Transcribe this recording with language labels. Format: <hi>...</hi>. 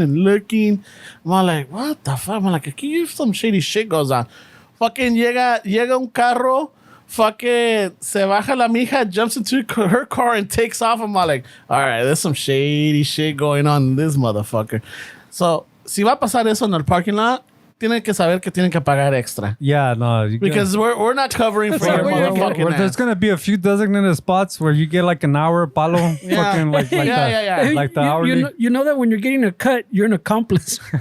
<en>I'm all like, what the fuck? I'm like,</en> <es>aquí</es> <en>some shady shit goes on. Fucking</en> <es>llega un carro.</es> <en>Fucking</en> <es>se baja la mija,</es> <en>jumps into her car and takes off. I'm all like, all right, there's some shady shit going on in this motherfucker.</en> <es>So, si va a pasar eso en el</es> <en>parking lot,</en> <es>tienen que saber que tienen que pagar extra.</es> <en>Yeah, no. Because we're not covering for your what you're motherfucking ass. There's gonna be a few designated spots where you get like an hour palo, fucking like that, Yeah. like the hourly. You know that when you're getting a cut, you're an accomplice.</en>